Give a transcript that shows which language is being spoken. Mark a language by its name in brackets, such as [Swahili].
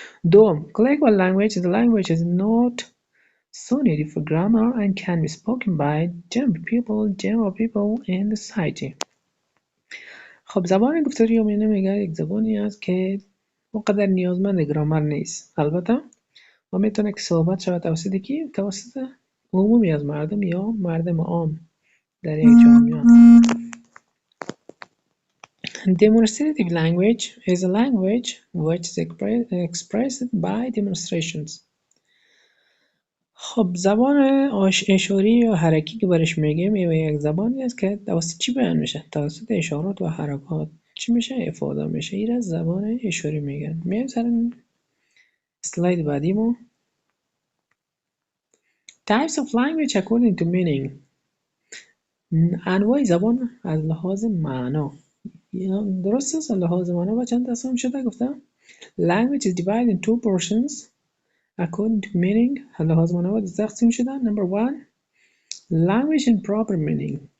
[Persian] دوم [English] colloquial language is a language is not so needed for grammar and can be spoken by general people in the society. [Persian] خب زبان گفتاری یومیه میگه یک زبانی است که اونقدر نیازمند گرامر نیست، البته و میتونه که صحبت شود توسط کی؟ توسط عمومی از مردم یا مردم عام در یک جامعه. [English] Demonstrative language is a language which is expressed by demonstrations. [Persian] خب زبان اشاری یا حرکی که برش میگیم یک زبانی است که توسط چی بیان میشه؟ توسط اشارات و حرکات چی میشه؟ افاده میشه. این از زبان اشاری میگن. میایم سر اسلاید بعدیمو. [English] Types of language according to meaning. [Persian] انواع زبان از لحاظ معنا. درست است؟ از لحاظ معنا با چند تقسیم شده گفتم؟ [English] Language is divided in two portions according to meaning. [Persian] از لحاظ معنا با تقسیم شده. [English] Number one, language in proper meaning.